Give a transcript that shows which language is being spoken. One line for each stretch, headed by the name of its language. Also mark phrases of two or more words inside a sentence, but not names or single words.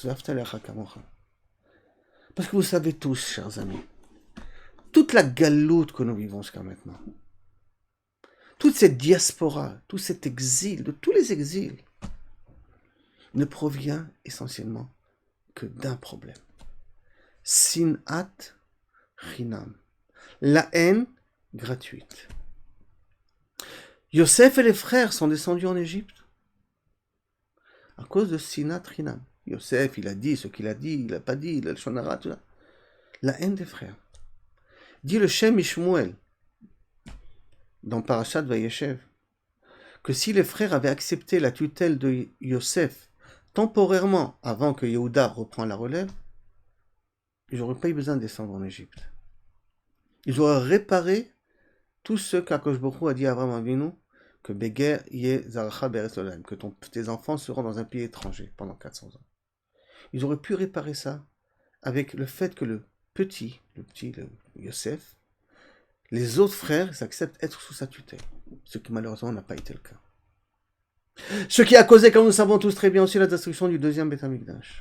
French: Parce que vous savez tous, chers amis, toute la galoute que nous vivons jusqu'à maintenant, toute cette diaspora, tout cet exil, de tous les exils, ne provient essentiellement que d'un problème.
Hebrew: שנאת חינם.
French: La haine gratuite. Yosef et les frères sont descendus en Égypte à cause de
Hebrew: שנאת חינם.
French: Yosef, il a dit ce qu'il a dit, il n'a pas dit, il a le shonara, tout ça. La haine des frères. Dit le Shem Ishmuel dans Parashat Vayeshev que si les frères avaient accepté la tutelle de Yosef temporairement avant que Yehuda reprenne la relève, ils n'auraient pas eu besoin de descendre en Égypte. Ils auraient réparé tout ce qu'
Hebrew: הקדוש ברוך הוא
French: a dit à
Hebrew: אברהם אבינו,
French: que
Hebrew: בגר יה זרעך בארץ לעולם,
French: que tes enfants seront dans un pays étranger pendant 400 ans. Ils auraient pu réparer ça avec le fait que le Yosef, les autres frères acceptent d'être sous sa tutelle, ce qui malheureusement n'a pas été le cas. Ce qui a causé, comme nous savons tous très bien, aussi la destruction du deuxième Beth Amikdash.